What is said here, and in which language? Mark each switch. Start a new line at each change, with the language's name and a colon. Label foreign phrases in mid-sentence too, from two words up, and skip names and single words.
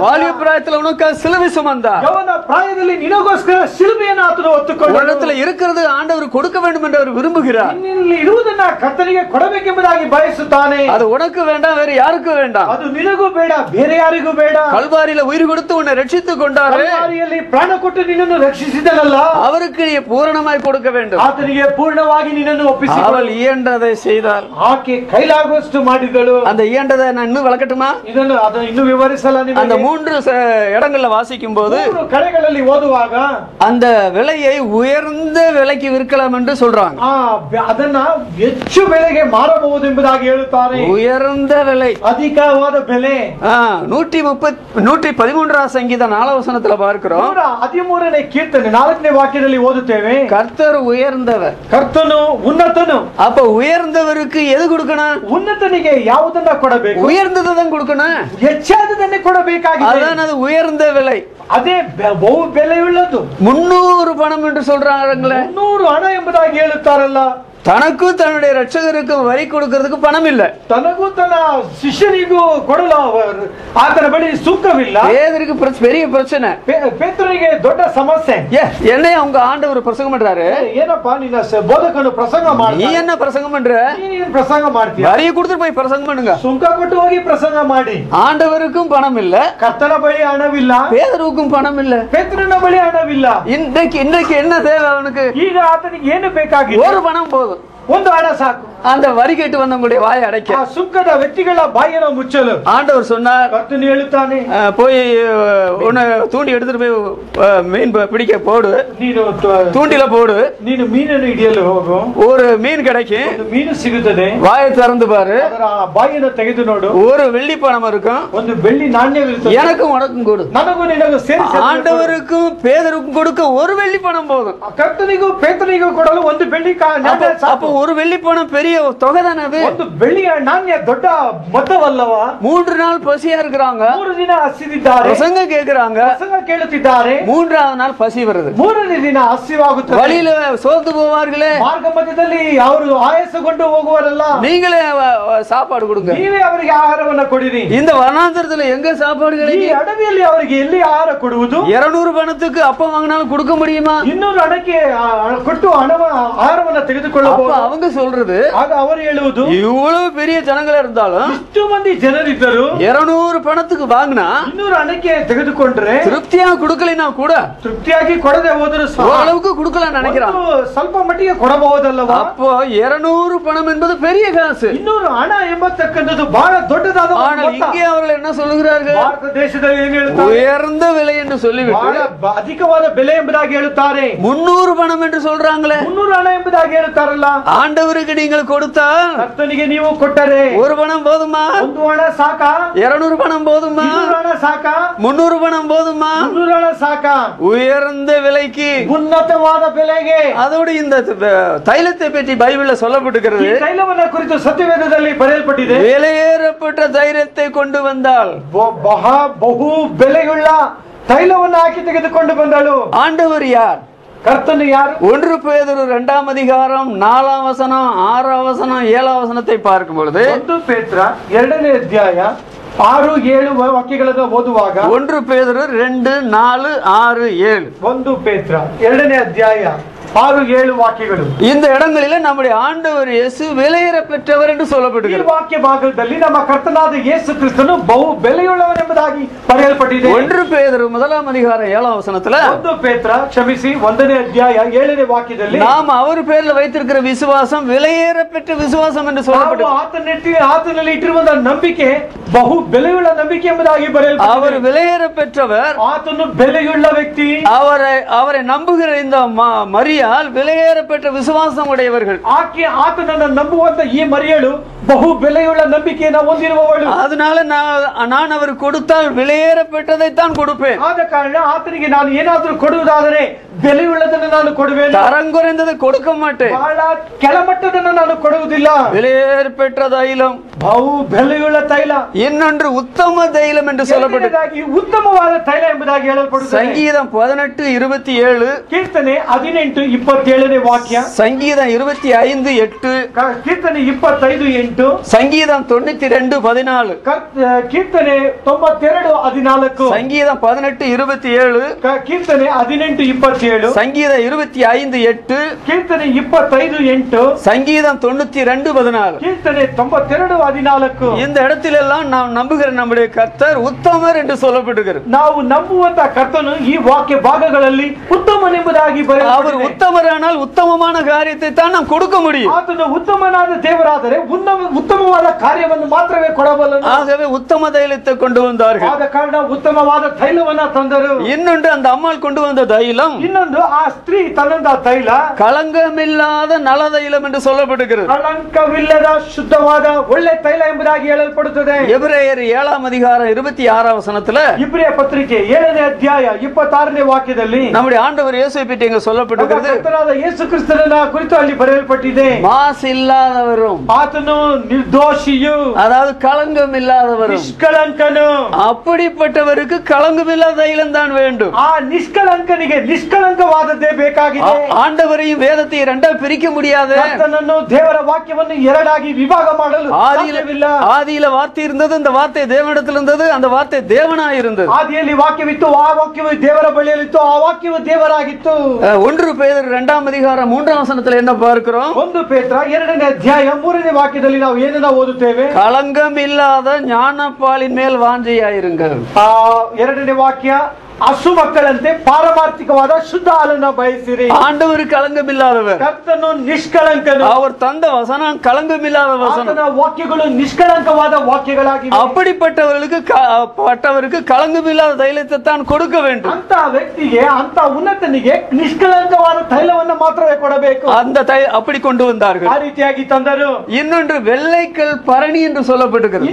Tamil: வாலிப பிராயத்தில் உனக்கு சிலுவை சுமந்தார்.
Kannada: யவன ಪ್ರಾಯದಲ್ಲಿ ನಿನಗೋಸ್ಕರ ಶಿಲುಬೆಯನ್ನು ಆತನು ಹೊತ್ತುಕೊಂಡನು.
Tamil: உன்னிடத்தில் இருக்கிறது ஆண்டவர் கொடுக்க வேண்டும் என்று அவர் விரும்புகிறார்.
Kannada: ನಿನ್ನಲ್ಲಿ ಇರುವುದನ್ನ ಕರ್ತನಿಗೆ ಕೊಡಬೇಕೆಂಬುದಾಗಿ ಬಯಸುತ್ತಾನೆ.
Tamil: அது உனக்கு வேண்டாம், வேற யாருக்கும் வேண்டாம்.
Kannada: ಅದು ನಿನಗೂ ಬೇಡ, ಬೇರೆ ಯಾರಿಗೂ ಬೇಡ.
Tamil: கல்வாரியில உயிர் கொடுத்து உன்னை ரட்சித்துக் கொண்டார்.
Kannada: ಕಲ್ವಾರಿಯಲ್ಲಿ ಪ್ರಾಣ ಕೊಟ್ಟು ನಿನ್ನನ್ನು ರಕ್ಷಿಸಿದನಲ್ಲ,
Tamil: அவருக்கு நீ பூரணமாய் கொடுக்க வேண்டும்.
Kannada: ಆತನಿಗೆ ಪೂರ್ಣವಾಗಿ ನಿನ್ನನ್ನು ಒಪ್ಪಿಸಿ.
Tamil: அவள் இயன்றதை செய்தாள்.
Kannada: ಆಕೆ ಕೈಲಾಗುವಷ್ಟು ಮಾಡಿದಳು.
Tamil: அந்த இயன்றதை நான் இன்னும் விளக்கட்டுமா?
Kannada: ಅದನ್ನು ಇನ್ನೂ ವಿವರಿಸಲ.
Tamil: அந்த 3 இடங்கள்ல வாசிக்கும் போது
Kannada: 3 ಕಡೆಗಳಲ್ಲಿ ಓದುವಾಗ
Tamil: அந்த விலையை உயர்ந்த விலைக்கு விற்கலாம் என்று சொல்றாங்க.
Kannada: ಅದನ್ನ ಹೆಚ್ಚು ಬೆಲೆಗೆ ಮಾರಬಹುದು ಎಂಬುದಾಗಿ ಹೇಳುತ್ತಾರೆ.
Tamil: உயர்ந்த விலை,
Kannada: ಅಧಿಕವಾದ ಬೆಲೆ.
Tamil: 113ஆம் சங்கீதம் 4ஆம் வசனத்துல பார்க்கிறோம்.
Kannada: 113ನೇ ಕೀರ್ತನೆ 4ನೇ ವಾಕ್ಯದಲ್ಲಿ ಓದುತ್ತೇವೆ,
Tamil: கர்த்தர் உயர்ந்தவர்,
Kannada: ಕರ್ತನು ಉನ್ನತನು.
Tamil: அப்ப உயர்ந்தவருக்கு எது கொடுக்கணும்?
Kannada: ಉನ್ನತನಿಗೆ ಯಾವುದನ್ನ ಕೊಡಬೇಕು?
Tamil: உயர்ந்ததான் கொடுக்கணும்.
Kannada: ಹೆಚ್ಚಾದದನ್ನೇ ಕೊಡಬೇಕಾಗಿದೆ.
Tamil: அதான் அது உயர்ந்த விலை.
Kannada: ಅದೇ ಬಹು ಬೆಲೆಯುಳ್ಳದು.
Tamil: 300 பணம் என்று சொல்றாங்களே,
Kannada: 300 ಹಣ ಎಂಬುದಾಗಿ ಹೇಳುತ್ತಾರಲ್ಲ.
Tamil: தனக்கும் தன்னுடைய ரட்சகருக்கும் வரி கொடுக்கிறதுக்கு பணம் இல்ல.
Kannada: ತನಗೂ ತನ್ನ ಶಿಷ್ಯನಿಗೂ ಕೊಡಲು ಆತನ ಬಳಿ ಸುಖವಿಲ್ಲ.
Tamil: பேதருக்கு பெரிய பிரச்சனை.
Kannada: ಪೇತ್ರನಿಗೆ ದೊಡ್ಡ ಸಮಸ್ಯೆ.
Tamil: என்ன அவங்க ஆண்டவர் பிரசங்கம் பண்றாரு?
Kannada: ಏನಪ್ಪಾ ನಿನ್ನ ಬೋಧಕನು ಪ್ರಸಂಗ ಮಾಡ್ತಾನೆ,
Tamil: நீ என்ன பிரசங்கம் பண்ற?
Kannada: ನೀನು ಪ್ರಸಂಗ ಮಾಡ್ತೀಯ,
Tamil: வரியை கொடுத்துட்டு போய் பிரசங்கம் பண்ணுங்க.
Kannada: ಸುಂಕ ಕೊಟ್ಟು ಹೋಗಿ ಪ್ರಸಂಗ ಮಾಡಿ.
Tamil: ஆண்டவருக்கும் பணம் இல்ல,
Kannada: ಕರ್ತನ ಬಳಿ ಹಣವಿಲ್ಲ,
Tamil: பேதருக்கும் பணம் இல்ல,
Kannada: ಪೇತ್ರನ ಬಳಿ ಹಣವಿಲ್ಲ.
Tamil: இன்றைக்கு என்ன தேவை அவனுக்கு?
Kannada: ಈಗ ಆತನಿಗೆ ಏನು ಬೇಕಾಗಿದೆ?
Tamil: ஒரு பணம் போதும்,
Kannada: ಒಂದು ಹಣ ಸಾಕು.
Tamil: அந்த வரி கேட்டு வந்தவங்களுடைய வாயை அடைக்க,
Kannada: ಆ ಸುಂಕದ ವ್ಯಕ್ತಿಗಳ ಬಾಯನ್ನು ಮುಚ್ಚಲು
Tamil: ஆண்டவர் சொன்னார்,
Kannada: ಕರ್ತನು ಹೇಳುತ್ತಾನೆ,
Tamil: போய் உன்னை தூண்டி எடுத்துட்டு போய் மீன் பிடிக்க போடு,
Kannada: ನೀನು
Tamil: தூண்டில போடு,
Kannada: ನೀನು ಮೀನನ್ನು ಹಿಡಿಯಲು ಹೋಗು,
Tamil: ஒரு மீன் கிடைக்கும்,
Kannada: ಒಂದು ಮೀನು ಸಿಗುತ್ತದೆ,
Tamil: வாயை திறந்து பாரு,
Kannada: ಅದರ ಬಾಯನ್ನು ತೆಗೆದು ನೋಡು,
Tamil: ஒரு வெள்ளி பணம் இருக்கும்,
Kannada: ಒಂದು ಬೆಳ್ಳಿ ನಾಣ್ಯವಿರುತ್ತದೆ,
Tamil: எனக்கும் உனக்கும் கொடு.
Kannada: ನನಗೂ ನಿನಗೂ ಸೇರಿಸಿ
Tamil: ஆண்டவருக்கும் பேதருக்கும் கொடுக்க ஒரு வெள்ளி பணம் போதும்.
Kannada: ಕರ್ತನಿಗೂ ಪೇತ್ರನಿಗೂ ಕೊಡಲು ಒಂದು ಬೆಳ್ಳಿ ನಾಣ್ಯ ಸಾಕು.
Tamil: அப்ப ஒரு வெள்ளி பணம் பெரிய தொகை தானே அது?
Kannada: ಒಂದು ಬೆಳ್ಳಿಯ ನಾಣ್ಯ ದೊಡ್ಡ ಮೊತ್ತವಲ್ಲವ?
Tamil: 3 நாள் பசியா இருக்கிறாங்க,
Kannada: 3 ದಿನ ಹಸಿದಿದ್ದಾರೆ,
Tamil: பிரசங்க கேக்குறாங்க,
Kannada: ಪ್ರಸಂಗ ಕೇಳುತ್ತಿದ್ದಾರೆ,
Tamil: 3ஆவது நாள் பசி வருது,
Kannada: 3ನೇ ದಿನ ಹಸಿವಾಗುತ್ತದೆ,
Tamil: வழியில சோர்ந்து போவார்களே,
Kannada: ಮಾರ್ಗ ಮಧ್ಯದಲ್ಲಿ ಅವರು ಆಯಾಸಗೊಂಡು ಹೋಗುವರಲ್ಲ,
Tamil: நீங்களே சாப்பாடு கொடுங்க,
Kannada: ನೀವೇ ಅವರಿಗೆ ಆಹಾರವನ್ನು ಕೊಡಿರಿ.
Tamil: இந்த வனாந்தரத்துல எங்க சாப்பாடு
Kannada: ಈ
Tamil: கிடைக்கும்?
Kannada: ಅಡವಿಯಲ್ಲಿ ಅವರಿಗೆ ಎಲ್ಲಿ ಆಹಾರ ಕೊಡುವುದು?
Tamil: 200 பணத்துக்கு அப்பம் வாங்கினாலும் கொடுக்க முடியுமா?
Kannada: 200 ಹಣಕ್ಕೆ ಕೊಟ್ಟು ಆಹಾರವನ್ನು ತೆಗೆದುಕೊಳ್ಳಬಹುದು.
Tamil: அவங்க சொல்றது,
Kannada: ಆಗ ಅವರು ಹೇಳುವುದು,
Tamil: இவ்வளவு பெரிய ஜனங்களா இருந்தாலும்
Kannada: ಇಷ್ಟು ಮಂದಿ ಜನರಿದ್ದರು
Tamil: 200 பணத்துக்கு வாங்கினா
Kannada: 200 ಹಣಕ್ಕೆ ತೆಗೆದುಕೊಂಡ್ರೆ
Tamil: திருப்தி திருப்தியா கொடுக்கலைன்னா கூட
Kannada: ತೃಪ್ತಿಯಾಗಿ ಕೊಡದೆ ಹೋದರೂ ಸಹ
Tamil: ஓரளவுக்கு கொடுக்கலாம் நினைக்கிறான்.
Kannada: ಸ್ವಲ್ಪ ಮಟ್ಟಿಗೆ ಕೊಡಬಹುದಲ್ಲವಾ?
Tamil: அப்போ 200 பணம் என்பது பெரிய காசு.
Kannada: 200 ಹಣ ಎಂಬತಕ್ಕಂಥದ್ದು ಬಹಳ ದೊಡ್ಡದಾದ
Tamil: ஆனால் இங்கே அவர்கள் என்ன சொல்லுகிறார்கள்?
Kannada: ಭಾರತ ದೇಶದಲ್ಲಿ ಏನು ಹೇಳುತ್ತಾರೆ?
Tamil: உயர்ந்த விலை என்று சொல்லிவிட்டு
Kannada: ಬಹಳ ಅಧಿಕವಾದ ಬೆಲೆ ಎಂಬುದಾಗಿ ಹೇಳುತ್ತಾರೆ.
Tamil: 300 பணம் என்று சொல்றாங்களே.
Kannada: 300 ಹಣ ಎಂಬುದಾಗಿ ಹೇಳುತ್ತಾರಲ್ಲ.
Tamil: ஆண்டவருக்கு நீங்கள் கொடுத்தால்
Kannada: ಕರ್ತನಿಗೆ ನೀವು ಕೊಟ್ಟರೆ
Tamil: ஒரு பணம் போதுமா?
Kannada: ಒಂದು ಹಣ ಸಾಕಾ?
Tamil: 200 பணம் போதுமா?
Kannada: 200 ಹಣ ಸಾಕಾ?
Tamil: 300 பணம் போதுமா?
Kannada: 300 ಹಣ ಸಾಕಾ?
Tamil: உயர்ந்த விலைக்கு
Kannada: ಉನ್ನತವಾದ ಬೆಲೆಗೆ.
Tamil: அதோடு இந்த தைலத்தை பற்றி பைபிள்ல சொல்லப்பட்டிருக்கிறது.
Kannada: ಈ ತೈಲವನ್ನ ಕುರಿತು ಸತ್ಯವೇದದಲ್ಲಿ ಬರೆಯಲ್ಪಟ್ಟಿದೆ.
Tamil: விலையேறப்பட்ட தைலத்தை கொண்டு வந்தால்
Kannada: ಬಹು ಬೆಲೆಯುಳ್ಳ ತೈಲವನ್ನ ಹಾಕಿ ತೆಗೆದುಕೊಂಡು ಬಂದಳು.
Tamil: ஆண்டவர் யார்?
Kannada: ಕರ್ತನು ಯಾರು?
Tamil: 1 பேதுரு 2ஆம் அதிகாரம் 4ஆம் வசனம் 6ஆம் வசனம் 7ஆம் வசனத்தை பார்க்கும் பொழுது
Kannada: 1 ಪೇತ್ರ 2ನೇ ಅಧ್ಯಾಯ 6, 7 ವಾಕ್ಯಗಳನ್ನು ಓದುವಾಗ
Tamil: 1 பேதுரு 2, 4, 6, 7
Kannada: 1 ಪೇತ್ರ 2ನೇ ಅಧ್ಯಾಯ 6, 7 ವಾಕ್ಯಗಳು.
Tamil: இந்த இடங்களில நம்முடைய ஆண்டவர் இயேசு விலையேற பெற்றவர் என்று
Kannada: ಈ
Tamil: சொல்லப்படுகிறது.
Kannada: ವಾಕ್ಯ ಭಾಗದಲ್ಲಿ ನಮ್ಮ ಕರ್ತನಾದ ಯೇಸು ಕ್ರಿಸ್ತನು ಬಹು ಬೆಲೆಯುಳ್ಳವನೆಂಬುದಾಗಿ ಬರೆಯಲ್ಪಟ್ಟಿದೆ.
Tamil: 1 பேதுரு 1ஆம் அதிகாரம் 7ஆம் வசனத்துல
Kannada: 1 ಪೇತ್ರ ಕ್ಷಮಿಸಿ 1ನೇ ಅಧ್ಯಾಯ 7ನೇ ವಾಕ್ಯದಲ್ಲಿ
Tamil: நாம் அவர் பேர்ல வைத்திருக்கிற விசுவாசம் விலையேற பெற்ற விசுவாசம் என்று சொல்லப்படுகிறது.
Kannada: ಆತನಲ್ಲಿ ಇಟ್ಟಿರುವಂತಹ ನಂಬಿಕೆ ಬಹು ಬೆಲೆಯುಳ್ಳ ನಂಬಿಕೆ ಎಂಬುದಾಗಿ
Tamil: அவர்
Kannada: ಬರೆಯಲ್ಪಟ್ಟಿದೆ.
Tamil: விலையேற பெற்றவர்.
Kannada: ಆತನು ಬೆಲೆಯುಳ್ಳ ವ್ಯಕ್ತಿ.
Tamil: அவரை நம்புகிற இந்த மரியாள் விலையேற பெற்ற விசுவாசம் உடையவர்கள்.
Kannada: ಆತನನ್ನು ನಂಬುವಂತ ಈ ಮರಿಯಳು ಬಹು ಬೆಲೆಯುಳ್ಳ ನಂಬಿಕೆಯನ್ನು ಹೊಂದಿರುವವಳು.
Tamil: அதனால நான் அவர் கொடுத்தால் விலையேற பெற்றதைத்தான் கொடுப்பேன்.
Kannada: ಆದ ಕಾರಣ ಆತನಿಗೆ ನಾನು ಏನಾದರೂ ಕೊಡುವುದಾದರೆ ಬೆಲೆಯುಳ್ಳದನ್ನು ನಾನು ಕೊಡುವೆನು.
Tamil: தரம் குறைந்ததை கொடுக்க மாட்டேன்.
Kannada: ಬಹಳ ಕೆಳಮಟ್ಟದನ್ನು ನಾನು ಕೊಡುವುದಿಲ್ಲ.
Tamil: விலையேற பெற்ற தைலம்,
Kannada: ಬಹು ಬೆಲೆಯುಳ್ಳ ತೈಲ,
Tamil: இன்னொன்று உத்தம தைலம் என்று சொல்லப்பட்டது.
Kannada: ಉತ್ತಮವಾದ ತೈಲ ಎಂಬುದಾಗಿ ಹೇಳಲ್ಪಡುತ್ತದೆ.
Tamil: சங்கீதம் 18:27,
Kannada: ಕೀರ್ತನೆ 18:27ನೇ ವಾಕ್ಯ,
Tamil: சங்கீதம் 25:8,
Kannada: ಕೀರ್ತನೆ 25:8,
Tamil: சங்கீதம் 92:14,
Kannada: ಕೀರ್ತನೆ 92:14,
Tamil: சங்கீதம் 18:27,
Kannada: ಕೀರ್ತನೆ 18:27,
Tamil: சங்கீதம் 25:8,
Kannada: ಕೀರ್ತನೆ 25:8,
Tamil: சங்கீதம் 92:14.
Kannada: ಕೀರ್ತನೆ 92:14.
Tamil: இந்த இடத்திலெல்லாம் நாம் நம்புகிற நம்முடைய கர்த்தர் உத்தமர் என்று சொல்லப்படுகிறது.
Kannada: ನಾವು ನಂಬುವಂತ ಕರ್ತನು ಈ ವಾಕ್ಯ ಭಾಗಗಳಲ್ಲಿ ಉತ್ತಮನೆಂಬುದಾಗಿ
Tamil: அவர் உத்தமரானால் உத்தமமான காரியத்தை தான் நாம் கொடுக்க முடியும்.
Kannada: ಆತನು ಉತ್ತಮನಾದ ದೇವರಾದರೆ ಉತ್ತಮವಾದ ಕಾರ್ಯವನ್ನು ಮಾತ್ರವೇ ಕೊಡಬಲ್ಲನು.
Tamil: ஆகவே உத்தம தைலத்தை கொண்டு வந்தார்கள்.
Kannada: ಆದ ಕಾರಣ ಉತ್ತಮವಾದ ತೈಲವನ್ನ ತಂದರು.
Tamil: இன்னொன்று அந்த அம்மாள் கொண்டு வந்த தைலம்,
Kannada: ಇನ್ನೊಂದು ಆ ಸ್ತ್ರೀ ತಂದ ತೈಲ
Tamil: களங்கமில்லாத நல தைலம் என்று சொல்லப்படுகிறது.
Kannada: ಕಳಂಕವಿಲ್ಲದ ಶುದ್ಧವಾದ ಒಳ್ಳೆ ತೈಲ ಎಂಬುದಾಗಿ ಹೇಳಲ್ಪಡುತ್ತದೆ.
Tamil: எபிரேயர் 7ஆம் அதிகாரம் 26ஆம் வசனத்துல
Kannada: ಇಬ್ರಿಯ ಪತ್ರಿಕೆ 7ನೇ ಅಧ್ಯಾಯ 26ನೇ ವಾಕ್ಯದಲ್ಲಿ
Tamil: நம்முடைய ஆண்டவர் இயேசுவை பற்றி இங்க சொல்லப்பட்டிருக்கிறது.
Kannada: ಕರ್ತನಾದ ಯೇಸು ಕ್ರಿಸ್ತನ ಕುರಿತು ಅಲ್ಲಿ ಬರೆಯಲ್ಪಟ್ಟಿದೆ.
Tamil: மாசு இல்லாதவரும்,
Kannada: ಆತನು ನಿರ್ದೋಷಿಯು,
Tamil: அதாவது களங்கம் இல்லாதவரும்,
Kannada: ನಿಷ್ಕಳಂಕನು.
Tamil: அப்படிப்பட்டவருக்கு களங்கமில்லாத தைலம் தான் வேண்டும்.
Kannada: ಆ ನಿಷ್ಕಳಂಕನಿಗೆ ನಿಷ್ಕಳಂಕವಾದದ್ದೇ ಬೇಕಾಗಿದೆ.
Tamil: ஆண்டவரையும் வேதத்தை இரண்டா பிரிக்க முடியாது.
Kannada: ಕರ್ತನನ್ನು ದೇವರ ವಾಕ್ಯವನ್ನು ಎರಡಾಗಿ ವಿಭಾಗ ಮಾಡಲು ಸಾಧ್ಯವಿಲ್ಲ.
Tamil: ஆதியில வார்த்தை இருந்தது, அந்த வார்த்தை தேவனிடத்தில் இருந்தது, அந்த வார்த்தை தேவனாய் இருந்தது.
Kannada: ಆದಿಯಲ್ಲಿ ವಾಕ್ಯವಿತ್ತು, ಆ ವಾಕ್ಯವು ದೇವರ ಬಳಿಯಲ್ಲಿತ್ತು, ಆ ವಾಕ್ಯವು ದೇವರಾಗಿತ್ತು.
Tamil: 1 பேதுரு 2ஆம் அதிகாரம் 3ஆம் வசனத்துல என்ன பார்க்கிறோம்?
Kannada: 1 ಪೇತ್ರ 2ನೇ ಅಧ್ಯಾಯ 3ನೇ ವಾಕ್ಯದಲ್ಲಿ ನಾವು ಏನನ್ನ ಓದುತ್ತೇವೆ?
Tamil: களங்கம் இல்லாத ஞானப்பாலின் மேல் வாஞ்சையாயிருங்கள்.
Kannada: 2ನೇ ವಾಕ್ಯ, ಹಸು ಮಕ್ಕಳಂತೆ ಪಾರಮಾರ್ಥಿಕವಾದ ಶುದ್ಧ ಹಾಲನ್ನು ಬಯಸಿರಿ.
Tamil: ஆண்டவர் களங்கம் இல்லாதவர்,
Kannada: ಕರ್ತನು ನಿಷ್ಕಳಂಕನು.
Tamil: அவர் தந்த வசனம் களங்கம் இல்லாத வசனம்.
Kannada: ಆತನ ವಾಕ್ಯಗಳು ನಿಷ್ಕಳಂಕವಾದ ವಾಕ್ಯಗಳಾಗಿವೆ.
Tamil: அப்படிப்பட்டவருக்கு களங்கம் இல்லாத தைலத்தை தான் கொடுக்க வேண்டும்.
Kannada: ಅಂತ ವ್ಯಕ್ತಿಗೆ, ಅಂತ ಉನ್ನತನಿಗೆ ನಿಷ್ಕಳಂಕವಾದ ತೈಲವನ್ನು ಮಾತ್ರವೇ ಕೊಡಬೇಕು.
Tamil: அந்த அப்படி கொண்டு வந்தார்கள்.
Kannada: ಆ ರೀತಿಯಾಗಿ ತಂದರು.
Tamil: இன்னொன்று வெள்ளைக்கல் பரணி என்று சொல்லப்பட்டிருக்கிறது.